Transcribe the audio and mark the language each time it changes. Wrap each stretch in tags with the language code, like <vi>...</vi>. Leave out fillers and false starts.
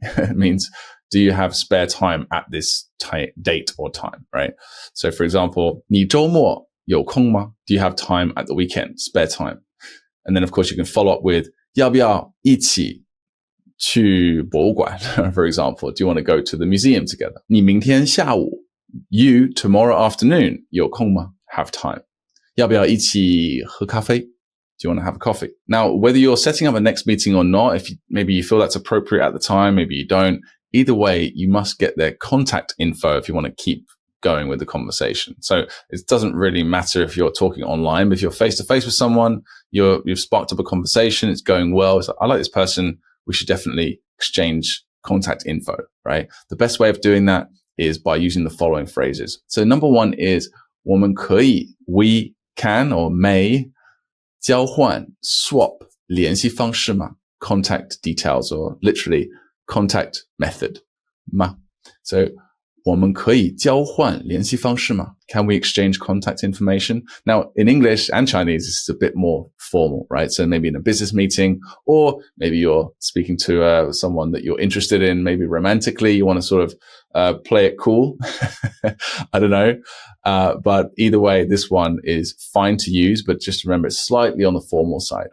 <en>It means do you have spare time at this date or time, right? So for example,</en> <zh>你周末有空吗?</zh> <en>Do you have time at the weekend, spare time? And then of course you can follow up with</en> <zh>要不要一起去博物馆?</zh> <en>For example, do you want to go to the museum together?</en> <zh>你明天下午</zh> <en>You tomorrow afternoon</en> <zh>有空吗?</zh> <en>Have time.</en> <zh>要不要一起喝咖啡?</zh> <en>Do you want to have a coffee? Now, whether you're setting up a next meeting or not, if maybe you feel that's appropriate at the time, maybe you don't, either way, you must get their contact info if you want to keep going with the conversation. So it doesn't really matter if you're talking online, but if you're face to face with someone, you've sparked up a conversation, it's going well. It's like, I like this person. We should definitely exchange contact info, right? The best way of doing that is by using the following phrases. So number one is</en> <zh>我们可以</zh> <en>we can or may</en> <zh>交换</zh> <en>swap</en> <zh>联系方式吗?</zh> <en>Contact details or literally contact method. Ma. So</en> <zh>我们可以交换联系方式吗?</zh> <en>Can we exchange contact information? Now, in English and Chinese, this is a bit more formal, right? So maybe in a business meeting, or maybe you're speaking to someone that you're interested in, maybe romantically, you want to sort of play it cool. I don't know. But either way, this one is fine to use, but just remember it's slightly on the formal side.</en>